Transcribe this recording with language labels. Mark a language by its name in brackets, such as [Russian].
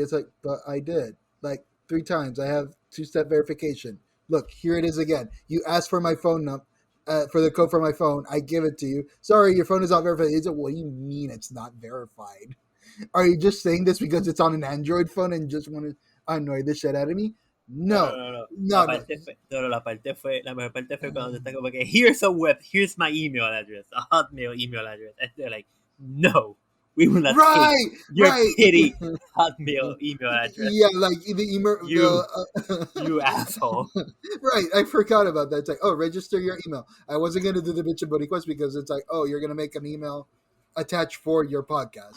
[English] It's like, but I did. Like 3 times. I have 2-step verification. Look, here it is again. You asked for my phone number. For the code for my phone, I give it to you. Sorry, your phone is not verified. It's like, what do you mean it's not verified? Are you just saying this because it's on an Android phone and just want to annoy the shit out of me? No. [Spanish] La mejor parte fue cuando está como que, [English] here's my email address, a Hotmail email address. And they're like, no, we will not take your pity Hotmail email address. Yeah, like the email. You asshole. Right, I forgot about that. It's like, oh, register your email. I wasn't going to do the Bichin Boricuas because it's like, oh, you're going to make an email attached for your podcast.